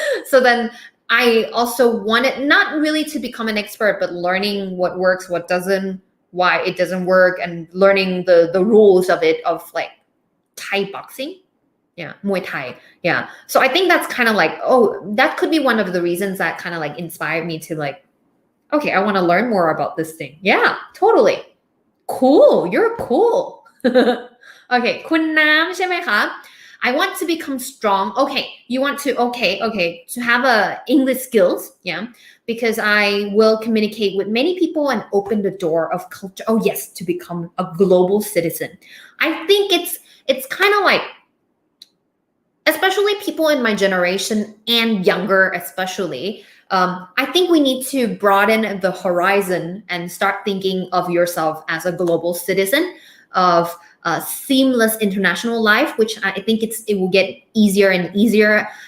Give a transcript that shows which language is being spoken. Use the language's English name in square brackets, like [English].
[English] So then I also wanted not really to become an expert, but learning what works, what doesn't, why it doesn't work, and learning the rules of it, of like Thai boxing. Yeah, Muay Thai. Yeah. So I think that's kind of like, that could be one of the reasons that kind of like inspired me to like, okay, I want to learn more about this thing. Yeah, totally. Cool. You're cool. Okay, [Thai] คุณน้ำใช่ไหมคะ [English] I want to become strong. Okay, you want to, to have English skills, yeah, because I will communicate with many people and open the door of culture. Oh yes, to become a global citizen. I think it's kind of like, especially people in my generation and younger especially, I think we need to broaden the horizon and start thinking of yourself as a global citizen of seamless international life, which I think it will get easier and easier.